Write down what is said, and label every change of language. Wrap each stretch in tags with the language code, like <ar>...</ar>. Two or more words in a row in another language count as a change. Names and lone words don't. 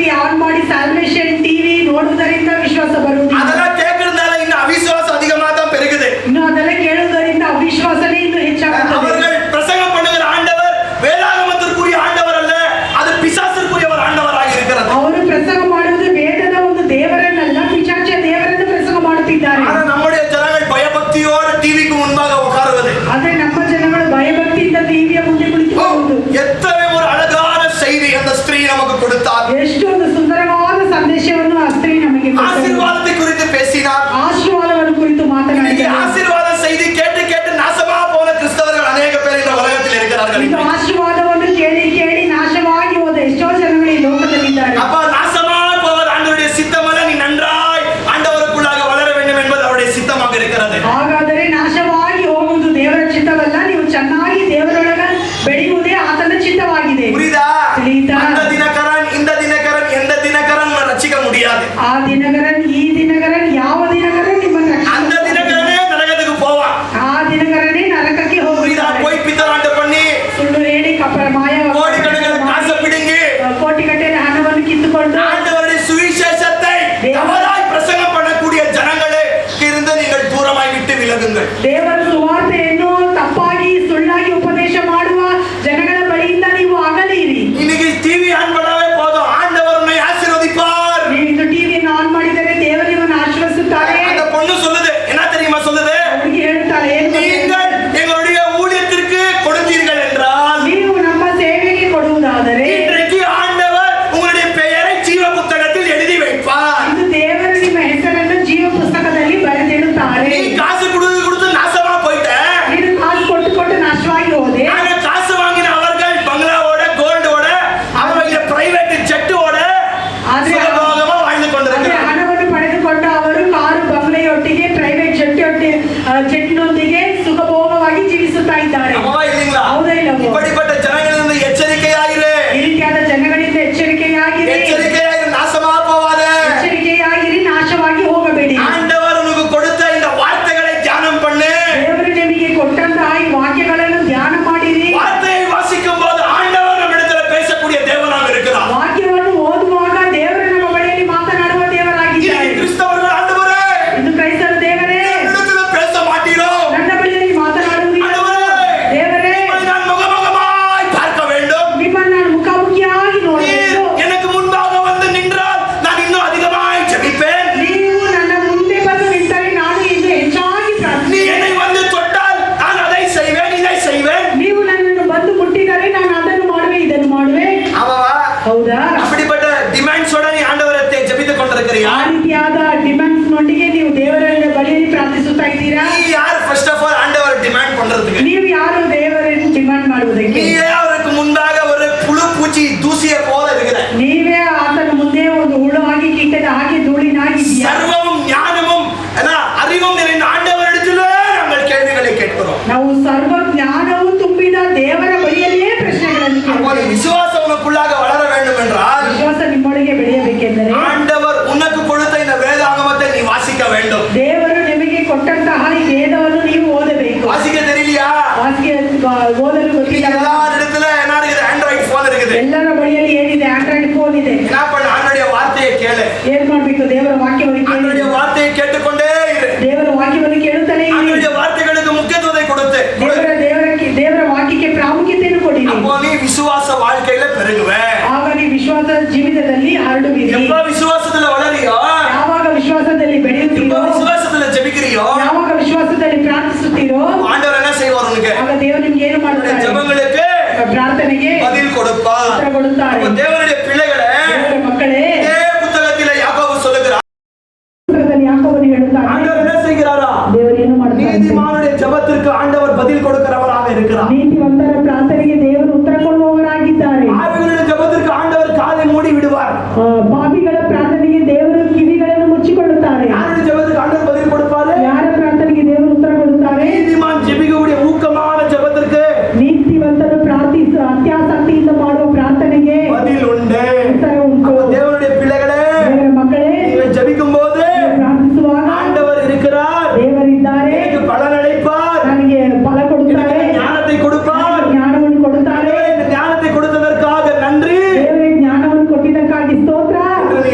<kn>ಆನ್ ಮಾಡಿ ಸಾಲ್ವೇಷನ್ ಟಿವಿ ನೋಡುವುದರಿಂದ ವಿಶ್ವಾಸ ಬರುವುದಿಲ್ಲ.</kn> <ta>அதெல்லாம் கேட்கறதுனால இன்னும் அவிசுவாசம் அதிகமா தான் பெருகுது.</ta> <kn>ಇನ್ನು ಅದೆಲ್ಲ ಕೇಳುವುದರಿಂದ ಅವಿಶ್ವಾಸನೇ ಇನ್ನು ಹೆಚ್ಚಾಗುತ್ತದೆ.</kn> <ta>அவர்கள் பிரசங்கம் பண்ணுகிற ஆண்டவர் வேதாகமத்திற்குரிய ஆண்டவர் அல்ல, அது பிசாசிற்குரிய ஒரு ஆண்டவராக இருக்கிறது.</ta> <kn>ಅವರು ಪ್ರಸಂಗ ಮಾಡುವುದು ವೇದದ ಒಂದು ದೇವರನ್ನಲ್ಲ, ಪಿಶಾಚಿಯ ದೇವರನ್ನು ಪ್ರಸಂಗ ಮಾಡುತ್ತಿದ್ದಾರೆ.</kn> <ta>ஆனா நம்முடைய ஜனங்கள் பயபக்தியோடு டிவிக்கு முன்பாக உட்காருவது.</ta> <kn>ಆದ್ರೆ ನಮ್ಮ ಜನಗಳು ಭಯಭಕ್ತಿಯಿಂದ ಟಿವಿಯ ಮುಂದೆ ಕುಳಿತುಕೊಳ್ಳುವುದು.</kn> <ta>எத்தனை ஒரு அழகான செய்தி அந்த ஸ்திரீ நமக்கு கொடுத்தார்.</ta> <kn>ಎಷ್ಟು ಒಂದು ಸುಂದರವಾದ ಸಂದೇಶವನ್ನು ಆ ಸ್ತ್ರೀ ನಮಗೆ ಕೊಟ್ಟಳು.</kn> <ta>ஆசீர்வாதத்தை குறித்து பேசினார்.</ta> <kn>ಆಶೀರ್ವಾದವನ್ನು ಕುರಿತು</kn> <ta>இன்னைக்கு</ta> <kn>ಮಾತನಾಡಿದರು.</kn> <ta>ஆசீர்வாத செய்தி கேட்டு கேட்டு நாசமா போன கிறிஸ்தவர்கள் அநேக பேர் இந்த உலகத்தில் இருக்கிறார்கள்.</ta> <kn>ಇದು ಆಶೀರ್ವಾದವನ್ನು ಕೇಳಿ ಕೇಳಿ ನಾಶವಾಗಿ ಹೋದ ಎಷ್ಟೋ ಜನಗಳು ಈ ಲೋಕದಲ್ಲಿದ್ದಾರೆ.</kn> <ta>அப்ப நாசமா போவது ஆண்டவருடைய சித்தமல்ல, நீ நன்றாய் ஆண்டவருக்குள்ளாக வளர வேண்டும் என்பது அவருடைய சித்தமாக இருக்கிறது.</ta> <kn>ಹಾಗಾದರೆ ನಾಶವಾಗಿ ಹೋಗುವುದು ದೇವರ ಚಿತ್ತವಲ್ಲ, ನೀವು ಚೆನ್ನಾಗಿ ದೇವರೊಳಗ ಬೆಳೆಯುವುದೇ ಆತನ ಚಿತ್ತವಾಗಿದೆ.</kn> <ta>புரியுதா?</ta> <kn>ತಿಳಿಯಿತಾ?</kn> <ta>அந்த தினகரன் இந்த தினகரன் எந்த தினகரன் ரட்சிக்க முடியாது.</ta> <kn>ಆ ದಿನಗರನ್ ಈ ದಿನಗರನ್ ಯಾವ ದಿನಗರನ್ ನಿಮ್ಮನ್ನು</kn> <ta>அந்த</ta> <kn>ರಕ್ಷಿಸುತ್ತಾನೆ.</kn> <ta>தினகரனே நரகத்துக்கு போவான்.</ta> <kn>ಆ ದಿನಗರನೇ ನರಕಕ್ಕೆ</kn> <ta>புரியுதா?</ta> <kn>ಹೋಗುತ್ತಾರೆ.</kn> <ta>போய் பித்தலாட்ட பண்ணி</ta> <kn>ಸುಳ್ಳು ಹೇಳಿ ಕಪಟ ಮಾಯ</kn> <ta>கோடிக்கணக்கில் காசை பிடுங்கி</ta> <kn>ಕೋಟಿಗಟ್ಟಲೆ ಹಣವನ್ನು ಕಿತ್ತುಕೊಂಡು</kn> <ta>ஆண்டவருடைய சுவிசேஷத்தை தவறாய் பிரசங்கம் பண்ணக்கூடிய ஜனங்களே இருந்து நீங்கள் தூரமாய் விட்டு விலகுங்கள்.</ta> <kn>ದೇವರ ಸುವಾರ್ತೆಯನ್ನು ತಪ್ಪಾಗಿ ಸುಳ್ಳಾಗಿ ಉಪದೇಶ ಮಾಡುವ ಜನಗಳ ಬಳಿಯಿಂದ ನೀವು ಅಗಲಿರಿ.</kn> <ta>இன்னைக்கு டிவி ஆன் பண்ணாவே போதும், ஆண்டவர் உன்னை ஆசீர்வதிப்பார்.</ta> <kn>ನೀವು ಇಂದು ಟಿವಿಯನ್ನು ಆನ್ ಮಾಡಿದರೆ ದೇವರು ನಿಮ್ಮನ್ನು ಆಶೀರ್ವದಿಸುತ್ತಾರೆ.</kn> <ta>அந்த பொண்ணு சொல்லுது, என்ன தெரியுமா சொல்லுது?</ta> <kn>ಹುಡುಗಿ ಹೇಳ್ತಾಳೆ, ಏನು</kn> <ta>நீங்கள் எங்களுடைய ஊழியத்திற்கு கொடுத்தீர்கள் என்றால்</ta> <kn>ನೀವು ನಮ್ಮ ಸೇವೆಗೆ ಕೊಡುವುದಾದರೆ</kn> <ta>இன்றைக்கு ஆண்டவர் உங்களுடைய பெயரை ஜீவ புத்தகத்தில் எழுதி வைப்பார்.</ta> <kn>ಇದು ದೇವರು ನಿಮ್ಮ ಹೆಸರನ್ನು ಜೀವ ಪುಸ್ತಕದಲ್ಲಿ ಬರೆದಿಡುತ್ತಾರೆ.</kn> <ta>நீ காசு கொடுத்து நாசமா போயிட்ட.</ta> <kn>ನೀನು ಕಾಸು ಕೊಟ್ಟು ನಾಶವಾಗಿ ಹೋದೆ.</kn> <ta>ஆனா காசு வாங்கின அவர்கள் பங்களாவோட கோல்டோட அவருடைய பிரைவேட் ஜெட்டோட</ta> <kn>ಆದ್ರೆ</kn> <ta>சுகபோகமா வாழ்ந்து கொண்டிருக்கிறார்.</ta> <kn>ಹಣವನ್ನು ಪಡೆದುಕೊಂಡ ಅವರು ಕಾರು ಬಂಗ್ಲೆಯೊಟ್ಟಿಗೆ ಪ್ರೈವೇಟ್ ಜೆಟ್ನೊಂದಿಗೆ ಸುಖಭೋಗವಾಗಿ ಜೀವಿಸುತ್ತಾ ಇದ್ದಾರೆ.</kn> <ta>ஆமாவா இல்லீங்களா?</ta> <kn>ಹೌದಾ ಇಲ್ಲವೋ?</kn> <ta>இப்படிப்பட்ட ஜனங்களிலிருந்து எச்சரிக்கையாயிரு.</ta> <kn>ಈ ರೀತಿಯಾದ ಜನಗಳಿಂದ ಎಚ್ಚರಿಕೆಯಾಗಿರಿ.</kn> <ta>எச்சரிக்கையாயிரு, நாசமா போவாத.</ta> <kn>ಎಚ್ಚರಿಕೆಯಾಗಿರಿ, ನಾಶವಾಗಿ ಹೋಗಬೇಡಿ.</kn> <ta>ஆண்டவர் உனக்கு கொடுத்த இந்த வார்த்தைகளை தியானம் பண்ணு.</ta> <kn>ದೇವರು ನಿಮಗೆ ಕೊಟ್ಟಂತಹ ಈ ವಾಕ್ಯಗಳನ್ನು ಧ್ಯಾನ ಮಾಡಿರಿ.</kn> <ta>வார்த்தையை வாசிக்கும் போது ஆண்டவர் நம்மிடத்தில் பேசக்கூடிய தேவனாக இருக்கிறார்.</ta> <kn>ವಾಕ್ಯವನ್ನು ಓದುವಾಗ ದೇವರು ನಮ್ಮ ಬಳಿಯಲ್ಲಿ ಮಾತನಾಡುವ ದೇವರಾಗಿದ್ದಾರೆ.</kn> <ta>இன்னைக்கு கிறிஸ்தவர்கள் ஆண்டவரே</ta> <kn>ಇದು ಕ್ರೈಸ್ತರ ದೇವರೇ,</kn> <ta>என்னிடத்தில் பேச மாட்டீரோ?</ta> <kn>ನನ್ನ ಬಳಿಯಲ್ಲಿ ಮಾತನಾಡುವುದಿಲ್ಲ.</kn> <ta>ஆண்டவரே</ta> <kn>ದೇವರೇ,</kn> <ta>உம்மை நான் முகமுகமாய் பார்க்க வேண்டும்.</ta> <kn>ನಿಮ್ಮನ್ನು ನಾನು ಮುಖಾಮುಖಿಯಾಗಿ</kn> <ta>நீர்</ta> <kn>ನೋಡಬೇಕು.</kn> <ta>எனக்கு முன்பாக வந்து நின்றால் நான் இன்னும் அதிகமாய் ஜெபிப்பேன்.</ta> <kn>ನೀವು ನನ್ನ ಮುಂದೆ ಬಂದು ನಿಂತರೆ ನಾನು ಇನ್ನು ಹೆಚ್ಚಾಗಿ</kn> <ta>நீ</ta> <kn>ಪ್ರಾರ್ಥಿಸುತ್ತೇನೆ.</kn> <ta>என்னை வந்து தொட்டால் நான் அதை செய்வேன், இதை செய்வேன்.</ta> <kn>ನೀವು ನನ್ನನ್ನು ಬಂದು ಮುಟ್ಟಿದರೆ ನಾನು ಅದನ್ನು ಮಾಡುವೆ, ಇದನ್ನು ಮಾಡುವೆ.</kn> <ta>ஆமாவா?</ta> <kn>ಹೌದಾ?</kn> <ta>அப்படிப்பட்ட டிமாண்ட்ஸோட நீ ஆண்டவரை ஜெபித்துக் கொண்டிருக்கிறியா?</ta> <kn>ಆ ರೀತಿಯಾದ ಡಿಮ್ಯಾಂಡ್ಸ್ ನೊಂದಿಗೆ ನೀವು ದೇವರ ಬಳಿಯಲ್ಲಿ ಪ್ರಾರ್ಥಿಸುತ್ತಾ ಇದ್ದೀರಾ?</kn> <ta>நீ யார்</ta> <en>first of all</en> <ta>ஆண்டவர் டிமாண்ட் பண்றதுக்கு?</ta> <kn>ನೀವು யாರು ದೇವರನ್ನು ಡಿಮ್ಯಾಂಡ್ ಮಾಡುವುದಕ್ಕೆ?</kn> <ta>நீயே அவருக்கு முன்பாக ஒரு புழு பூச்சி தூசியை போல இருக்கிற.</ta> <kn>ನೀವೇ ಆತನ ಮುಂದೆ ಒಂದು ಹುಳು ಆಗಿ ಕೀಟದ ಹಾಗೆ ಧೂಳಿನಾಗಿದ್ದೀಯಾ?</kn> <ta>சர்வமும் ஞானமும் அறிவும் நிறைந்த ஆண்டவரிடத்திலே நாங்கள் கேள்விகளை கேட்கிறோம்.</ta> <kn>ನಾವು ಸರ್ವ ಜ್ಞಾನವು ತುಂಬಿದ ದೇವರ ಬಳಿಯಲ್ಲೇ ಪ್ರಶ್ನೆಗಳನ್ನು</kn> <ta>அப்போ நீ</ta> <kn>ಕೇಳುತ್ತೇವೆ.</kn> <ta>விசுவாசம் உனக்குள்ளாக வளர வேண்டும் என்றால்</ta> <kn>ವಿಶ್ವಾಸ ನಿಮ್ಮೊಳಗೆ ಬೆಳೆಯಬೇಕೆಂದರೆ</kn> <ta>ஆண்டவர் உனக்கு கொடுத்த இந்த வேதாகமத்தை நீ வாசிக்க வேண்டும்.</ta> <kn>ದೇವರು ನಿಮಗೆ ಕೊಟ್ಟಂತಹ ಈ ವೇದವನ್ನು ನೀವು ಓದಬೇಕು.</kn> <ta>வாசிக்க தெரியலையா?</ta> <kn>ಓದಲು</kn> <ta>இன்னைக்கு</ta> <kn>ಗೊತ್ತಿಲ್ಲ.</kn> <ta>எல்லாரிடத்துல என்ன இருக்குது? ஆண்ட்ராய்டு போன் இருக்குது.</ta> <kn>ಎಲ್ಲರ ಬಳಿಯಲ್ಲಿ ಏನಿದೆ? ಆಂಡ್ರಾಯ್ಡ್ ಫೋನ್ ಇದೆ.</kn> <ta>என்ன பண்ண? ஆண்டவருடைய வார்த்தையை கேளு.</ta> <kn>ಏನ್ ಮಾಡ್ಬೇಕು? ದೇವರ ವಾಕ್ಯವನ್ನು ಕೇಳಿ.</kn> <ta>ஆண்டவருடைய வார்த்தையை கேட்டுக்கொண்டே இரு.</ta> <kn>ದೇವರ ವಾಕ್ಯವನ್ನು ಕೇಳುತ್ತಲೇ ಇರಿ.</kn> <ta>ஆண்டவருடைய வார்த்தைகளுக்கு முக்கியத்துவத்தை கொடுத்து</ta> <kn>ದೇವರ ವಾಕ್ಯಕ್ಕೆ ಪ್ರಾಮುಖ್ಯತೆಯನ್ನು ಕೊಡಿ.</kn> <ta>அப்போ நீ விசுவாச வாழ்க்கையில பெருகுவே.</ta> <kn>ಆಗ ನೀವು ವಿಶ್ವಾಸ ಜೀವಿತದಲ್ಲಿ ಹರಡುವಿರಿ.</kn> <ta>எப்ப விசுவாசத்துல வளரியோ,</ta> <kn>ಯಾವಾಗ ವಿಶ್ವಾಸದಲ್ಲಿ</kn> <ta>எப்ப</ta> <kn>ಬೆಳೆಯುತ್ತೀರೋ,</kn> <ta>விசுவாசத்துல ஜெபிக்கிறியோ,</ta> <kn>ಯಾವಾಗ ವಿಶ್ವಾಸದಲ್ಲಿ ಪ್ರಾರ್ಥಿಸುತ್ತೀರೋ,</kn> <ta>ஆண்டவர் என்ன செய்வார் உனக்கு?</ta> <kn>ಆಗ ದೇವರು ನಿಮ್ಗೆ ಏನು</kn> <ta>உன்னுடைய</ta> <kn>ಮಾಡುತ್ತಾರೆ?</kn> <ta>ஜெபங்களுக்கு</ta> <kn>ಪ್ರಾರ್ಥನೆಗೆ</kn> <ta>பதில் கொடுப்பார்.</ta> <kn>ಉತ್ತರ ಕೊಡುತ್ತಾರೆ.</kn> <ta>அப்ப தேவனுடைய பிள்ளைகளே,</ta> <kn>ದೇವರ ಮಕ್ಕಳೇ,</kn> <ta>இதே புத்தகத்திலே யாக்கோபு சொல்லுகிறார்,</ta> <kn>ಪುಸ್ತಕದಲ್ಲಿ ಯಾಕೋಬನು ಹೇಳುತ್ತಾನೆ,</kn> <ta>ஆண்டவர் என்ன செய்கிறாரா?</ta> <kn>ದೇವರು ಏನು ಮಾಡುತ್ತಾರೆ?</kn> <ta>நீதிமானுடைய ஜெபத்திற்கு ஆண்டவர் பதில் கொடுக்கிறவராக இருக்கிறார்.</ta> <kn>ನೀತಿವಂತರ ಪ್ರಾರ್ಥನೆಗೆ ದೇವರು ಉತ್ತರ ಕೊಡುವವರಾಗಿದ್ದಾರೆ.</kn> <ta>பாவிகளுடைய ஜெபத்திற்கு ஆண்டவர் காதை மூடி விடுவார்.</ta> <kn>ಪಾಪಿಗಳ ಪ್ರಾರ್ಥನೆಗೆ ದೇವರು ಕಿವಿಗಳನ್ನು ಮುಚ್ಚಿಕೊಳ್ಳುತ್ತಾರೆ.</kn> <ta>யாருடைய ஜெபத்துக்கு ஆண்டவர் பதில் கொடுப்பாரு?</ta> <kn>ಯಾರ ಪ್ರಾರ್ಥನೆಗೆ ದೇವರು ಉತ್ತರ ಕೊಡುತ್ತಾರೆ?</kn> <ta>நீதிமான் ஜெபிக்கக்கூடிய ஊக்கமான ஜெபத்திற்கு</ta> <kn>ನೀತಿವಂತರು ಪ್ರಾರ್ಥಿಸ ಅತ್ಯಾಸಕ್ತಿಯಿಂದ ಮಾಡುವ ಪ್ರಾರ್ಥನೆಗೆ</kn> <ta>பதில் உண்டு.</ta> <kn>ಉತ್ತರ ಉಂಟು.</kn> <ta>அப்ப தேவனுடைய பிள்ளைகளே,</ta> <kn>ದೇವರ ಮಕ್ಕಳೇ,</kn> <ta>நீங்கள் ஜெபிக்கும் போது</ta> <kn>ಪ್ರಾರ್ಥಿಸುವಾಗ</kn> <ta>ஆண்டவர் இருக்கிறார்,</ta> <kn>ದೇವರಿದ್ದಾರೆ,</kn> <ta>எனக்கு பலன் அளிப்பார்,</ta> <kn>ನನಗೆ ಫಲ ಕೊಡುತ್ತಾರೆ,</kn> <ta>எனக்கு ஞானத்தை கொடுப்பார்.</ta> <kn>ಜ್ಞಾನವನ್ನು ಕೊಡುತ್ತಾರೆ.</kn> <ta>ஆண்டவரே, இந்த ஞானத்தை கொடுத்ததற்காக நன்றி.</ta> <kn>ದೇವರೇ ಜ್ಞಾನವನ್ನು ಕೊಟ್ಟಿದ್ದಕ್ಕಾಗಿ ಸ್ತೋತ್ರ.</kn>